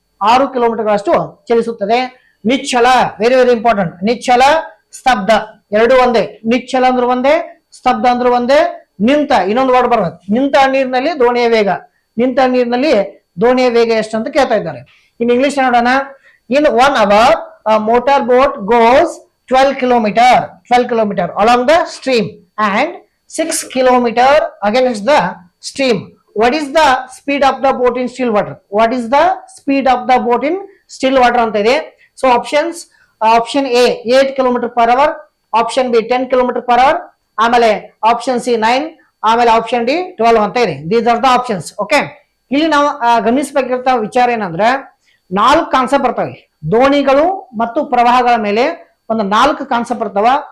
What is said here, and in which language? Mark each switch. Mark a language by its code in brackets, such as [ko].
[kn] 6 ಕಿಲೋಮೀಟರ್ಗಳಷ್ಟು ಚಲಿಸುತ್ತದೆ. ನಿಶ್ಚಲ, [en] Very very important. [kn] ನಿಶ್ಚಲ, ಸ್ತಬ್ಧ ಎರಡು ಒಂದೇ. ನಿಶ್ಚಲ ಅಂದ್ರೆ ಒಂದೇ, ಸ್ತಬ್ಧ ಅಂದ್ರೆ ಒಂದೇ. ನಿಂತ, ಇನ್ನೊಂದು ವರ್ಡ್ ಬರ್ತದೆ, ನಿಂತ ನೀರಿನಲ್ಲಿ ದೋಣಿಯ ವೇಗ. ನಿಂತ ನೀರಿನಲ್ಲಿ ದೋಣಿಯ ವೇಗ ಎಷ್ಟು ಅಂತ ಕೇಳ್ತಾ ಇದ್ದಾರೆ. [en] In English ನೋಡೋಣ. In 1 hour a motor boat goes 12 kilometer along the stream and 6 kilometer against the stream. What is the speed of the boat in still water? What is the speed of the boat in still water [kn] ಅಂತ ಇದೆ. [en] so options, option A 8 kilometer per hour, option B 10 kilometer per hour, ಆಮೇಲೆ option C 9, ಆಮೇಲೆ option D 12 [kn] ಅಂತ ಇದೆ. [en] These are the options. [kn] Okay, ಇಲ್ಲಿ ನಾವು ಗಮನಿಸಬೇಕಿರೋ ವಿಚಾರ ಏನಂದ್ರೆ 4 ಕಾನ್ಸೆಪ್ಟ್ ಬರ್ತವೆ. ದೋಣಿಗಳು ಮತ್ತು ಪ್ರವಾಹಗಳ ಮೇಲೆ ಒಂದು 4 ಕಾನ್ಸೆಪ್ಟ್ ಬರ್ತಾವ.